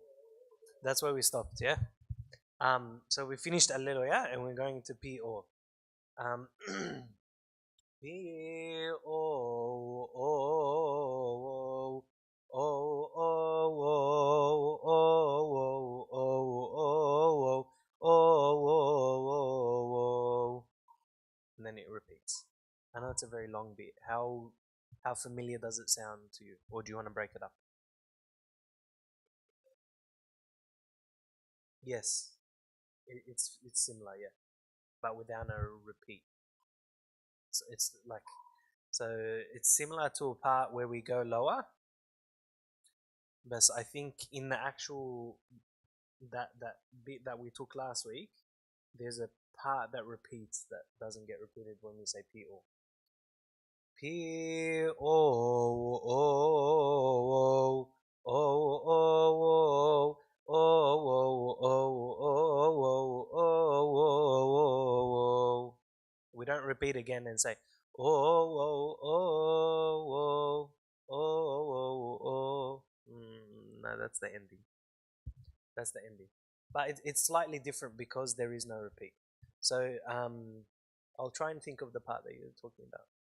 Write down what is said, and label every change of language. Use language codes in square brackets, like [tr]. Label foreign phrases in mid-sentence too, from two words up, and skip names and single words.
[en] That's where we stopped, yeah. So we finished Alleluia, and we're going to P O. P O O O O O O O O, and then it repeats. I know it's a very long beat. How familiar does it sound to you, or do you want to break it up? Yes, it's similar, yeah, but without a repeat. So it's like it's similar to a part where we go lower, but I think in the actual that bit that we took last week, there's a part that repeats that doesn't get repeated when we say P O. P O O O O O O. We don't repeat again and say oh oh oh oh oh oh. No, that's the ending. That's the ending. But it's slightly different because there is no repeat. So I'll try and think of the part that you're talking about.